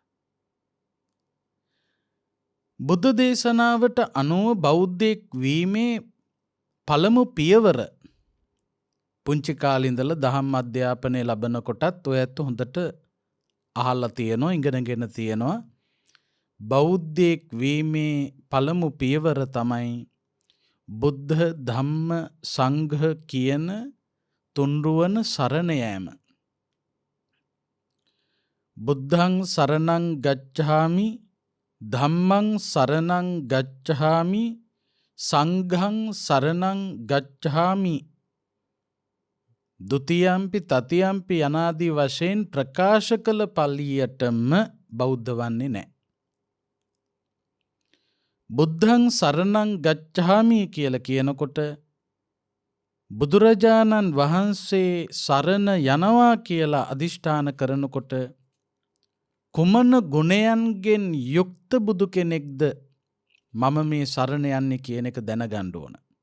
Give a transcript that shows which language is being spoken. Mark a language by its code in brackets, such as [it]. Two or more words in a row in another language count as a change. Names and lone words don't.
[si] බුද්ධ දේශනාවට අනුව බෞද්ධයෙක් වීමේ පළමු පියවර, පුංචි කාලේ ඉඳලා දහම් අධ්‍යාපනය ලබනකොටත් ඔය ඇත්ත හොඳට අහලා තියෙනවා, ඉගෙනගෙන තියෙනවා. බෞද්ධයෙක් වීමේ පළමු පියවර තමයි බුද්ධ ධම්ම සංඝ කියන තුන්රුවන සරණ යෑම. [pi] බුද්ධං සරණං ගච්ඡාමි, ධම්මං සරණං ගච්ඡාමි, සංඝං සරණං ගච්ඡාමි, ဒုတိယම්පි තතියම්පි [si] යනාදී වශයෙන් ප්‍රකාශ කළ පළියටම බෞද්ධ වන්නේ නැහැ. [pi] බුද්ධං සරණං ගච්ඡාමි [si] කියලා කියනකොට බුදුරජාණන් වහන්සේ සරණ යනවා කියලා අදිෂ්ඨාන කරනකොට කුමන ගුණයන්ගෙන් යුක්ත බුදු කෙනෙක්ද මම මේ සරණ යන්නේ කියන එක දැනගන්න ඕන.